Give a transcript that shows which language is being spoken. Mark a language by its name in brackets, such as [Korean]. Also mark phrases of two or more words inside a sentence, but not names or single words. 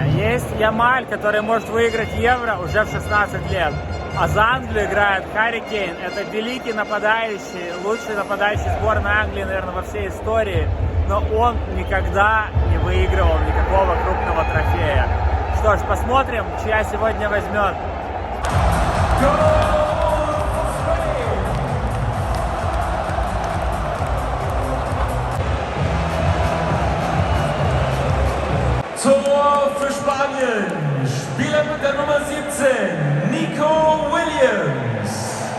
[Russian] Есть Ямаль, который может выиграть Евро уже в 16 лет. А за Англию играет Харри Кейн. Это великий нападающий, лучший нападающий сборной Англии, наверное, во всей истории. Но он никогда не выигрывал никакого крупного трофея. Что ж, посмотрим, чья сегодня возьмет. [German] Tor für Spanien, Spieler mit der Nummer 17, Nico Williams.